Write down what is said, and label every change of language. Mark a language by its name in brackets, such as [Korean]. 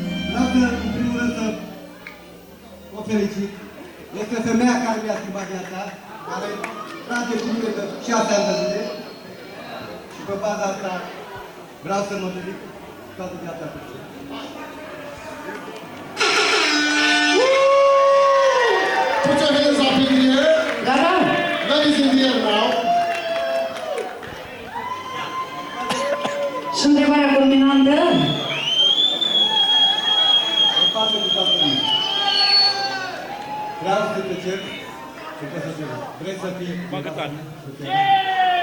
[Romanian] Vreau să, în primul rând, să o felicit. Este femeia care mi-a schimbat viața, care trage cu mine de 6 ani de zile și pe baza asta vreau să mă dedic toată viața cu tine. [English] Put your hands up in the air. Ladies in the air now. [Romanian] Și întrebarea culminantă? În față cu toată lumea. Vreau să te cer să te să vrei să fii băgătare.